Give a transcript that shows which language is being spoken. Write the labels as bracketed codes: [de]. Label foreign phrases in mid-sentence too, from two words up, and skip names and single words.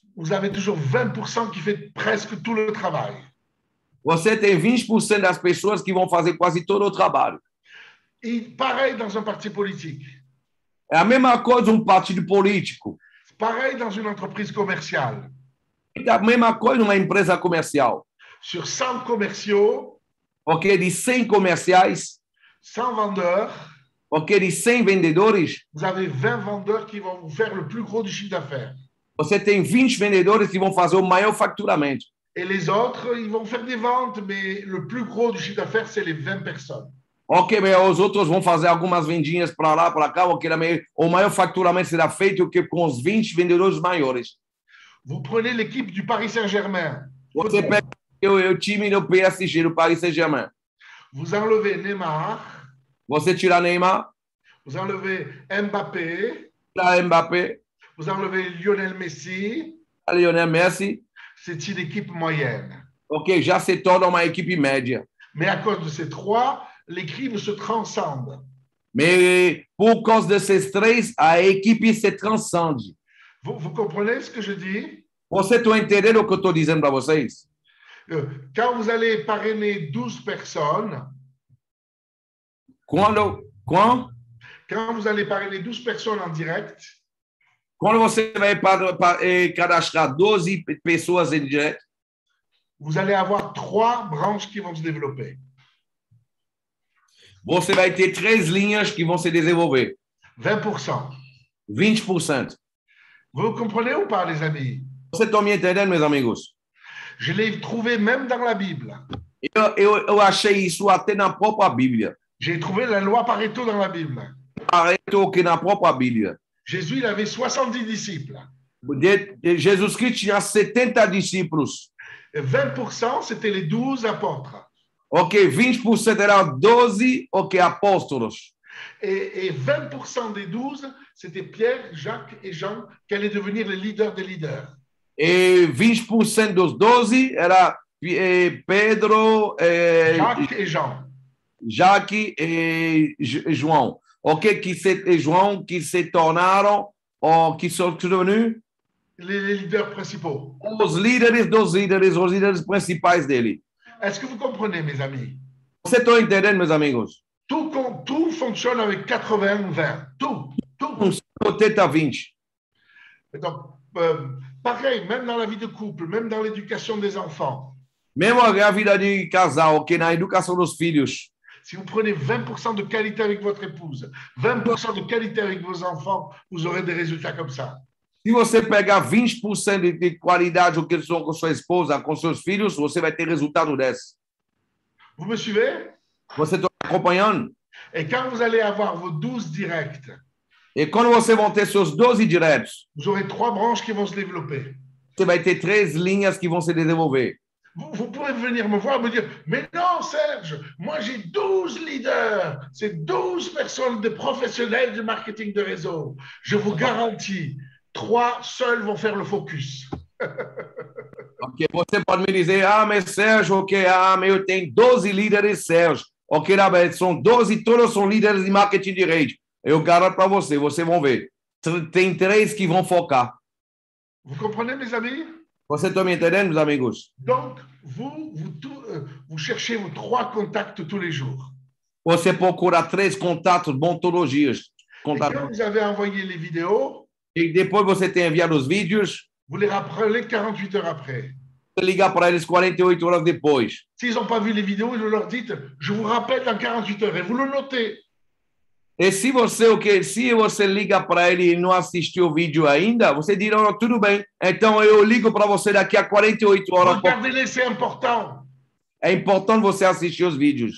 [fr] Vous avez toujours 20% qui fait presque tout le travail. [pt] Você tem 20% das pessoas que vão fazer quase todo o trabalho. [fr] E pareil dans un parti politique. [pt] É a mesma coisa partido político. [fr] Pareil dans une entreprise commerciale. [pt] É a mesma coisa numa empresa comercial. [fr] Sur 100 commerciaux, [pt] de 100 comerciais, [fr] 100 vendeurs, [pt] de 100 vendedores, [fr] vous avez 20 vendeurs qui vont vous faire le plus gros du chiffre d'affaires. [pt] Você tem 20 vendedores que vão fazer o maior faturamento. [fr] Et les autres, ils vont faire des ventes, mais le plus gros du chiffre d'affaires, c'est les 20 personnes. [pt] Mais os outros vão fazer algumas vendinhas para lá, para cá, o maior faturamento será feito com os 20 vendedores maiores. [fr] Vous prenez l'équipe du Paris Saint-Germain. [pt] Você pega o time do PSG, do Paris Saint-Germain. [fr] Vous enlevez Neymar. [pt] Você tira Neymar, [fr] Vous enlevez Mbappé. [pt] tira Mbappé, [fr] Vous enlevez Lionel Messi. [pt] Lionel Messi. [fr] C'est une équipe moyenne. [pt] Ok, já se torna uma equipe média. [fr] Mais à cause de ces trois, l'équipe se transcende. [pt] Mais por causa desses três, a equipe se transcende. [fr] Vous comprenez ce que je dis? [pt] Você está entendendo o que eu estou dizendo para vocês? [fr] Quand vous allez parrainer 12 personnes, [pt] Quando [fr] quand vous allez parrainer 12 personnes en direct, [pt] você vai cadastrar 12 pessoas em direto, [fr] vous allez avoir 3 branches qui vont se développer. [pt] você vai ter 3 linhas que vão se desenvolver. [fr] 20%. [pt] 20%. [fr] Vous comprenez ou pas, les amis? [pt] Você está me entendendo, meus amigos? [fr] Je l'ai trouvé même dans la Bible. [pt] Eu achei isso até na própria Bíblia. [fr] J'ai trouvé la loi Pareto dans la Bible. [pt] Pareto que na própria Bíblia. [fr] Jésus, il avait 70 disciples. [pt] Jesus Cristo tinha 70 discípulos. [fr] Et 20%, c'était les 12 apôtres. [pt] Ok, 20% eram 12 apóstolos. [fr] Et 20% des 12, c'était Pierre, Jacques et Jean qui allaient devenir les leaders des leaders. [pt] E 20% dos 12 era Pedro, [fr] Jacques et Jean. [pt] Jacques e João. Ok, João que se tornaram, que são devenus [fr] les leaders principaux. [pt] os líderes principais dele. [fr] Est-ce que vous comprenez, mes amis? [pt] Você está entendendo, meus amigos? [fr] Tout fonctionne avec 80-20. Tout. [pt] Funciona 20. [fr] Donc, pareil, même dans la vie de couple, même dans l'éducation des enfants. [pt] Mesmo a vida de casal, ok, na educação dos filhos. [fr] Si vous prenez 20% de qualité avec votre épouse, 20% de qualité avec vos enfants, vous aurez des résultats comme ça. [pt] Se você pegar 20% de qualidade o que são com sua esposa, com seus filhos, você vai ter resultado desse. [fr] Vous me suivez? [pt] Você está acompanhando? [fr] Et quand vous allez avoir vos 12 directs, [pt] E quando você vão ter seus 12 diretos, [fr] vous aurez 3 branches qui vont se développer. [pt] você vai ter 3 linhas que vão se desenvolver. [fr] Vous pouvez venir me voir et me dire, mais non, Serge, moi j'ai 12 leaders, c'est 12 personnes, des professionnels du marketing de réseau. Je vous garantis, 3 seuls vont faire le focus. [pt] Ok, você pode me dizer, mas Sérgio, ok, mas eu tenho 12 líderes, Sérgio. Ok, são 12, todos são líderes de marketing de rede. Eu garanto para você, vocês vão ver. Tem 3 que vão focar. [fr] Vous comprenez, mes amis? [pt] Você está me entendendo, meus amigos? [fr] Donc, vous cherchez vos 3 contacts tous les jours. [pt] Você procura 3 contatos bons todos os dias. [fr] Et quand vous avez envoyé les vidéos, [pt] E depois você tem enviado os vídeos, [fr] vous les rappelez 48 heures après. [pt] você liga para eles 48 horas depois. [fr] S'ils n'ont pas vu les vidéos, vous leur dites, je vous rappelle dans 48 heures. Et vous le notez. [pt] E se você liga para ele e não assistiu o vídeo ainda, você dirá, oh, tudo bem, então eu ligo para você daqui a 48 horas. [fr] Regardez-les, c'est important. [pt] É importante você assistir os vídeos.